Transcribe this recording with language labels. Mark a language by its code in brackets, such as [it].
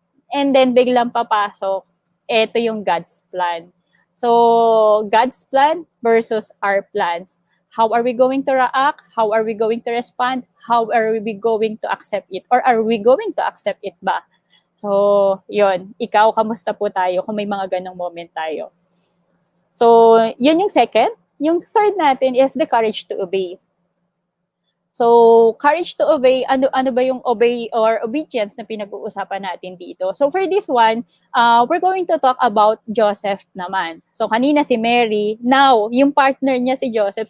[tl] And then biglang papasok, eto yung God's plan. [en] So, God's plan versus our plans. How are we going to react? How are we going to respond? How are we going to accept it? Or are we going to accept it ba? [tl] So, yun. Ikaw, kamusta po tayo kung may mga ganong moment tayo? So, yun yung second. [en] Yung third natin is the courage to obey. So, courage to obey, [tl] ano ba yung [en] obey or obedience [tl] na pinag-uusapan natin dito? [en] So, for this one, we're going to talk about Joseph naman. [tl] So, kanina si Mary, now, yung partner niya si Joseph.